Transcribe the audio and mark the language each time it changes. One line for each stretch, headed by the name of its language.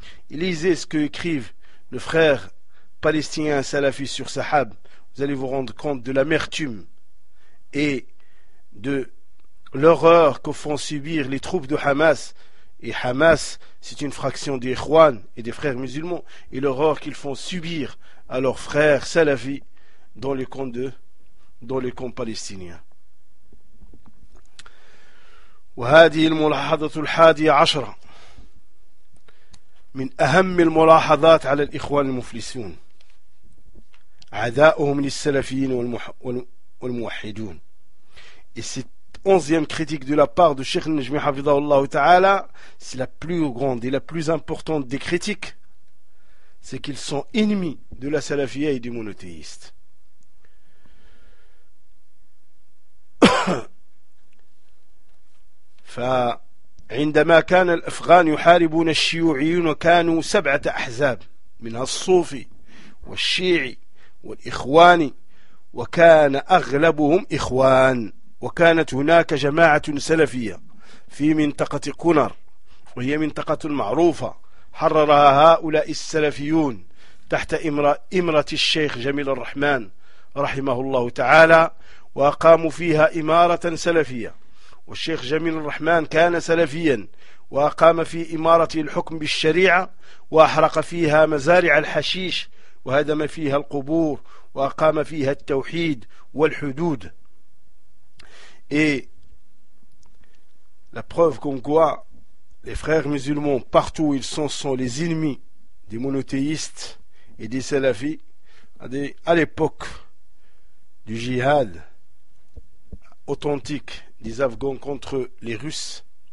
French: Et lisez ce que écrivent le frère palestinien salafi sur Sahab, vous allez vous rendre compte de l'amertume et de l'horreur que font subir les troupes de Hamas. Et Hamas, c'est une fraction des Ikhwan et des frères musulmans, et l'horreur qu'ils font subir à leurs frères salafis dans les camps de dans les camps palestiniens.
Arabic: وهذه الملاحظة الحادية عشرة من أهم الملاحظات على الإخوان المفلسون عداؤهم للسلفيين والموحدون.
French: Et cette onzième critique de la part de Cheikh Najmi
Arabic: حفظه الله تعالى,
French: c'est la plus grande et la plus importante des critiques, c'est qu'ils sont ennemis de la salafia et du monothéiste.
Arabic: فعندما كان الأفغان يحاربون الشيوعيين وكانوا سبعة أحزاب منها الصوفي والشيعي والإخواني وكان أغلبهم إخوان وكانت هناك جماعة سلفية في منطقة كونر وهي منطقة معروفة حررها هؤلاء السلفيون تحت إمرة الشيخ جميل الرحمن رحمه الله تعالى وأقاموا فيها إمارة سلفية والشيخ جميل الرحمن كان سلفيا وأقام في إمارته الحكم بالشريعة وأحرق فيها مزارع الحشيش وهدم فيها القبور وأقام فيها التوحيد والحدود.
French: Et la preuve comme quoi les frères musulmans partout où ils sont les ennemis des monothéistes et des salafis à l'époque du jihad authentique des Afghans contre les Russes.